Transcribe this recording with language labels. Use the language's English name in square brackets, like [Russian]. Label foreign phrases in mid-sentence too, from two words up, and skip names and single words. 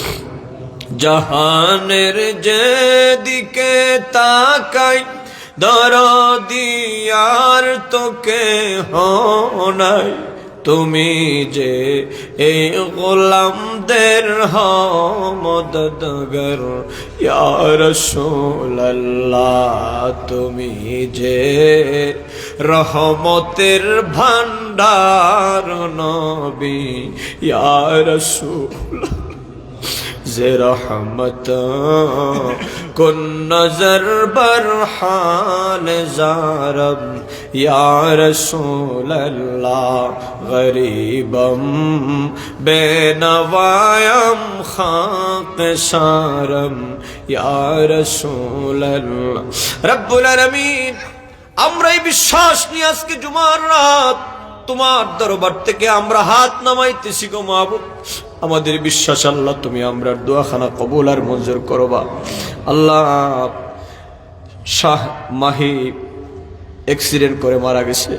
[Bangla] জাহানের যেদিকে তাকাই দরদি আর তোকে নাই, তুমি যে এই গোলামদের মদদগার [Arabic] يا رسول الله, [Bangla] তুমি যে রহমতের ভান্ডার নবী [Arabic] يا رسول الله. [Persian] یه رحمت کن نظر بر حال زارب [Arabic] يا رسول الله, [Persian] غریبم بی‌نوایم خاک سارم [Arabic] يا رسول الله. رب العالمين, [Bangla] আমরা এই বিশ্বাস নিয়ে আজকে জুমার রাত তোমার দরবার থেকে আমরা হাত নামাইতেছি গো মাবুদ। আমাদের বিশ্বাস আল্লাহ তুমি আমরার দোয়াখানা কবুল আর মঞ্জুর করবা। আল্লাহ শাহ মাহি অ্যাক্সিডেন্ট করে মারা গেছে।